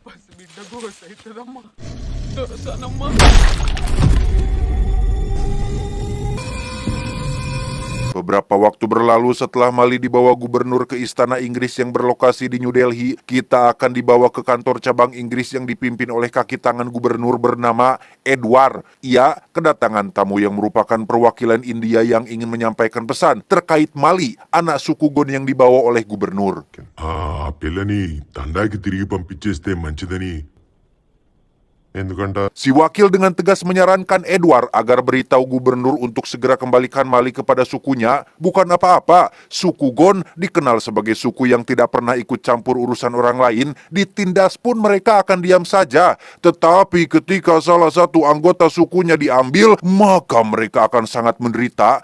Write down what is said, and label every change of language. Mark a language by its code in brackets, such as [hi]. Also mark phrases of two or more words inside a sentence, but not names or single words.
[id] Beberapa waktu berlalu setelah Mali dibawa gubernur ke istana Inggris yang berlokasi di New Delhi, kita akan dibawa ke kantor cabang Inggris yang dipimpin oleh kaki tangan gubernur bernama Edward. Ia kedatangan tamu yang merupakan perwakilan India yang ingin menyampaikan pesan terkait Mali, anak suku Gon yang dibawa oleh gubernur. [te] పిల్లని తండాకి తిరిగి పంపించేస్తే మంచిదని. ఎందుకంటే [id] Si wakil dengan tegas menyarankan Edward agar beritahu gubernur untuk segera kembalikan Mali kepada sukunya. Bukan apa-apa, suku Gon dikenal sebagai suku yang tidak pernah ikut campur urusan orang lain. Ditindas pun mereka akan diam saja. Tetapi ketika salah satu anggota sukunya diambil, maka mereka akan sangat menderita.